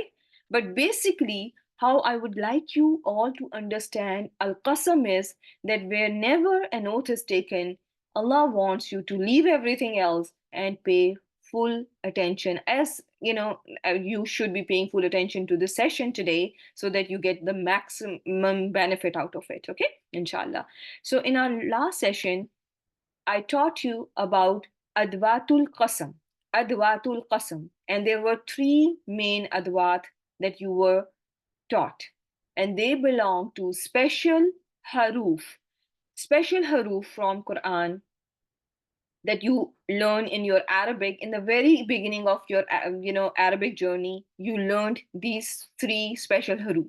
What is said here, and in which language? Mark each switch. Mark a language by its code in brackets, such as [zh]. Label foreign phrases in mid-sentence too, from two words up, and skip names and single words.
[en] But basically, how I would like you all to understand Al-Qasam is that whenever an oath is taken, Allah wants you to leave everything else and pay full attention. As you know, you should be paying full attention to the session today so that you get the maximum benefit out of it. Okay, inshallah. So in our last session, I taught you about [ar] أدوات القسم, أدوات القسم, [en] and there were three main adwat that you were taught, and they belong to special haruf from Quran that you learn in your Arabic. In the very beginning of your Arabic journey, you learned these three special haruf.